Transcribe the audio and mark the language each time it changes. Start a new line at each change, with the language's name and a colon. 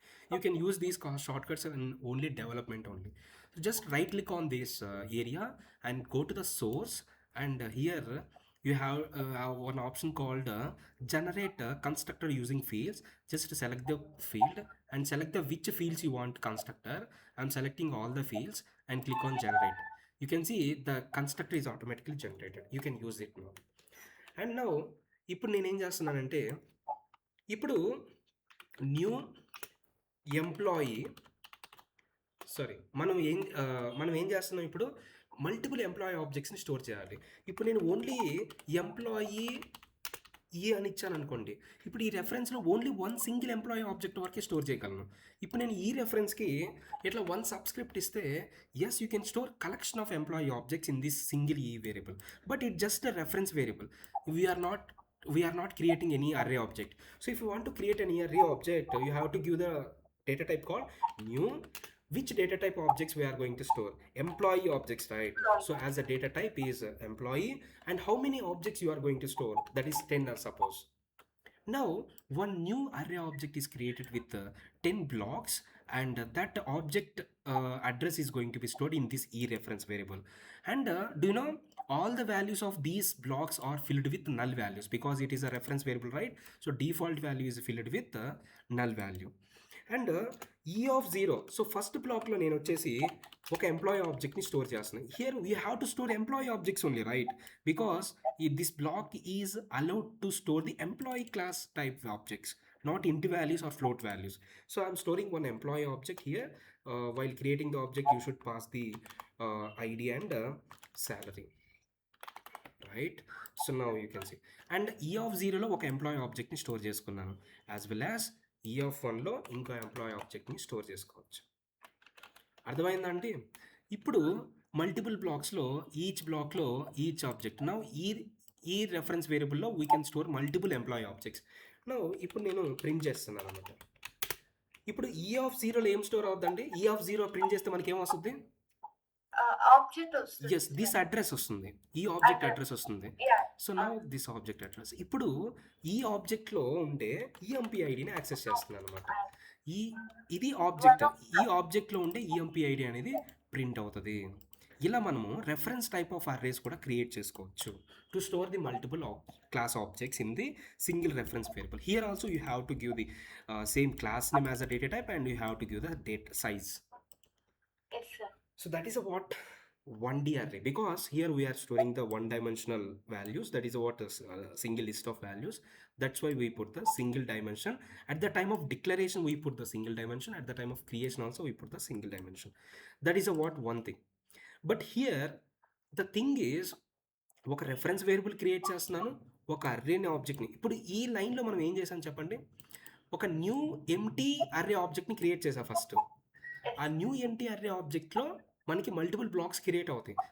English: You can use these shortcuts in only development only. So just right click on this area and go to the source, and here you have one option called generate constructor using fields. Just select the field and select the which fields you want constructor. I'm selecting all the fields and click on generate. You can see the constructor is automatically generated. You can use it now. And now
Telugu: ఇప్పుడు నేనేం చేస్తున్నానంటే, ఇప్పుడు new employee, sorry, మనం ఏం చేస్తున్నాం ఇప్పుడు, multiple employee ఆబ్జెక్ట్స్ని store చేయాలి. ఇప్పుడు నేను ఓన్లీ ఎంప్లాయీ అని ఇచ్చాను అనుకోండి, ఇప్పుడు ఈ రెఫరెన్స్లో only one single employee object వరకే స్టోర్ చేయగలను. ఇప్పుడు నేను ఈ రెఫరెన్స్కి ఇట్లా వన్ సబ్స్క్రిప్ట్ ఇస్తే,
English: As you can store collection of employee objects in this single ఈ variable, but it just a reference variable. We are not creating any array object. So if you want to create an array object, you have to give the data type called new, which data type objects we are going to store, employee objects, right? So as a data type is employee, and how many objects you are going to store, that is 10, suppose. Now one new array object is created with 10 blocks, and that object address is going to be stored in this e reference variable. And do you know, all the values of these blocks are filled with null values because it is a reference variable, right? So default value is filled with null value.
Telugu: And ఈ of 0, so first బ్లాక్లో నేను వచ్చేసి ఒక employee ఆబ్జెక్ట్ని store చేస్తున్నాను.
English: Here we have to store employee objects only, right? Because this block is allowed to store the employee class type objects, not int values or float values. So I'm storing one employee object here. While creating the object, you should pass the ID and salary, right?
Telugu: So now you can see, and e of 0 లో ఒక employee ఆబ్జెక్ట్ని store చేసుకున్నాను, as well as ఈ of 1లో ఇంకో employee ఆబ్జెక్ట్ని store చేసుకోవచ్చు. అర్థమైందండి? ఇప్పుడు multiple బ్లాక్స్లో each బ్లాక్లో each object, నా ఈ reference వేరియబుల్లో
English: We can store multiple employee objects.
Telugu: నా ఇప్పుడు నేను ప్రింట్ చేస్తున్నాను అనమాట. ఇప్పుడు ఈ ఆఫ్ 0లో ఏం స్టోర్ అవుతుందండి? ఈ ఆఫ్ 0 ప్రింట్ చేస్తే మనకి ఏం వస్తుంది? ఆబ్జెక్ట్ వస్తుంది. ఎస్, దిస్ అడ్రస్ వస్తుంది, ఈ ఆబ్జెక్ట్ అడ్రస్ వస్తుంది. So now this object address, ఇప్పుడు ఈ ఆబ్జెక్ట్లో ఉండే ఈఎంపీ ఐడిని యాక్సెస్ చేస్తున్నాను అనమాట. ఇది ఆబ్జెక్ట్, ఈ ఆబ్జెక్ట్లో ఉండే ఈఎంపీ ఐడి అనేది ప్రింట్ అవుతుంది. ఇలా మనము రెఫరెన్స్ టైప్ ఆఫ్ అర్రేస్ కూడా క్రియేట్ చేసుకోవచ్చు
English: To store the multiple class objects in the single reference variable. Here also you have to give the same class name as a data type, and you have to give the date size. Yes, sir. So that is a what 1D array, because here we are storing the one-dimensional values. That is what a single list of values. That's why we put the single dimension. At the time of declaration, we put the single dimension. At the time of creation also, we put the single dimension. That is a what one thing. But here the thing is
Telugu: ఒక reference variable create చేస్తున్నాను, ఒక array అనే ఆబ్జెక్ట్ని. ఇప్పుడు ఈ లైన్లో మనం ఏం చేసాం చెప్పండి, ఒక న్యూ ఎంటీ అర్రే ఆబ్జెక్ట్ని క్రియేట్ చేసా ఫస్ట్. ఆ న్యూ ఎంటీ అర్రే ఆబ్జెక్ట్లో మనకి మల్టిపుల్ బ్లాక్స్ క్రియేట్ అవుతాయి.